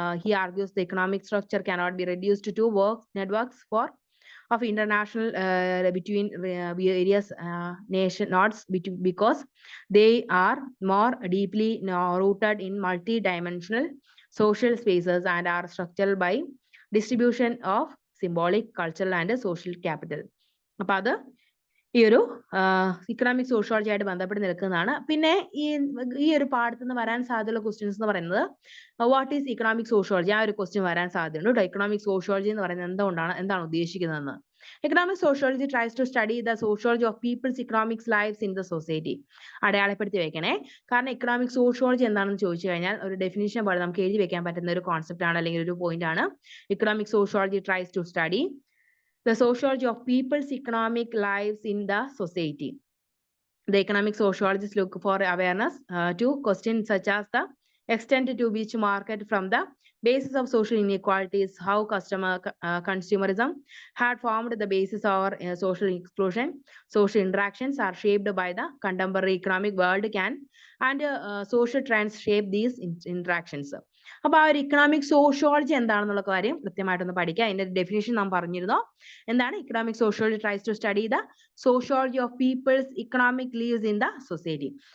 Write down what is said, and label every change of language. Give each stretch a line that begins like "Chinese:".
English: He argues the economic structure cannot be reduced to networks of international between various nation nodes because they are more deeply rooted in multi-dimensional social spaces and are structured by distribution of symbolic, cultural and social capital.
Malayalam: അപ്പൊ അത് ഈ ഒരു economic sociology ആയിട്ട് ബന്ധപ്പെട്ട് നിൽക്കുന്നതാണ്. പിന്നെ ഈ ഒരു പാഠത്തിൽ നിന്ന് വരാൻ സാധ്യതയുള്ള ക്വസ്റ്റ്യൻസ് എന്ന് പറയുന്നത്
English: what is economic sociology,
Malayalam: ആ ഒരു ക്വസ്റ്റ്യൻ വരാൻ സാധ്യതയുണ്ട് കേട്ടോ. ഇക്കണോമിക് സോഷ്യോളജി എന്ന് പറയുന്നത് എന്താണ് ഉദ്ദേശിക്കുന്നതെന്ന്.
English: Economic sociology tries to study the sociology of people's economic lives in the society.
Malayalam: അടയാളപ്പെടുത്തി വെക്കണേ. കാരണം ഇക്കണോമിക് സോഷ്യോളജി എന്താണെന്ന് ചോദിച്ചു കഴിഞ്ഞാൽ ഒരു ഡെഫിനിഷൻ പോലെ നമുക്ക് എഴുതി വെക്കാൻ പറ്റുന്ന ഒരു കോൺസെപ്റ്റ് ആണ് അല്ലെങ്കിൽ ഒരു പോയിന്റ് ആണ്.
English: Economic sociology tries to study the sociology of people's economic lives in the society. The economic sociologists look for awareness to questions such as the extent to which market from the basis of social inequalities, how consumerism had formed the basis of social exclusion, social interactions are shaped by the contemporary economic world and social trends shape these interactions.
Malayalam: അപ്പൊ ആ ഒരു economic sociology എന്താണെന്നുള്ള കാര്യം കൃത്യമായിട്ടൊന്ന് പഠിക്കുക. അതിന്റെ definition നാം പറഞ്ഞിരുന്നു. എന്താണ്
English: Economic sociology tries to study the sociology of people's economic lives in the society.